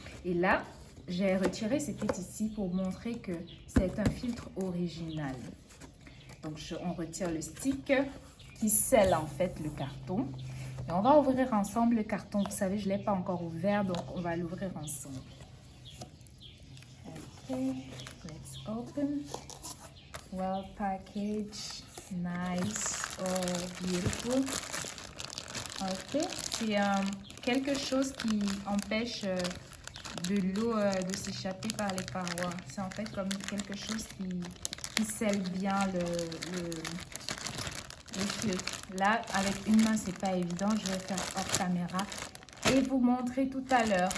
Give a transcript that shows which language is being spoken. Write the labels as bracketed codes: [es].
[fr] Et là, j'ai retiré ce qui est ici pour montrer que c'est un filtre original. Donc, on retire le stick qui scelle en fait le carton. Et on va ouvrir ensemble le carton. Vous savez, je ne l'ai pas encore ouvert, donc on va l'ouvrir ensemble. [en] Ok, let's open. Well packaged, nice, oh beautiful. [fr] Ok, c'est quelque chose qui empêche de l'eau de s'échapper par les parois. C'est en fait comme quelque chose qui scelle bien le filtre. Là, avec une main, c'est pas évident. Je vais faire hors caméra et vous montrer tout à l'heure.